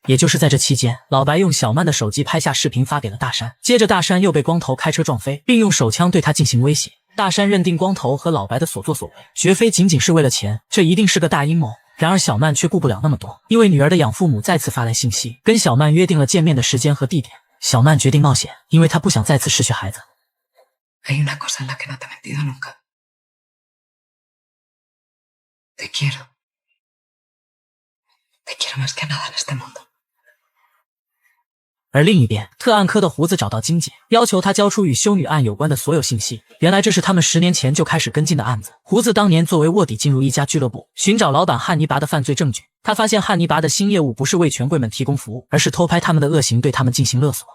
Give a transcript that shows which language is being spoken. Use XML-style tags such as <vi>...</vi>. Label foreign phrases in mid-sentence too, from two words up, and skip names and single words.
<zh>也就是在这期间，老白用小曼的手机拍下视频发给了大山，接着大山又被光头开车撞飞，并用手枪对他进行威胁。大山认定光头和老白的所作所为绝非仅仅是为了钱，这一定是个大阴谋。然而小曼却顾不了那么多，因为女儿的养父母再次发来信息，跟小曼约定了见面的时间和地点。小曼决定冒险，因为她不想再次失去孩子。</zh> <es>Hay una cosa en la que no te he mentido nunca. Te quiero. Te quiero más que nada en este mundo.</es> <zh>而另一边，特案科的胡子找到金姐，要求他交出与修女案有关的所有信息。原来这是他们10年前就开始跟进的案子。胡子当年作为卧底进入一家俱乐部，寻找老板汉尼拔的犯罪证据。他发现汉尼拔的新业务不是为权贵们提供服务，而是偷拍他们的恶行，对他们进行勒索。</zh>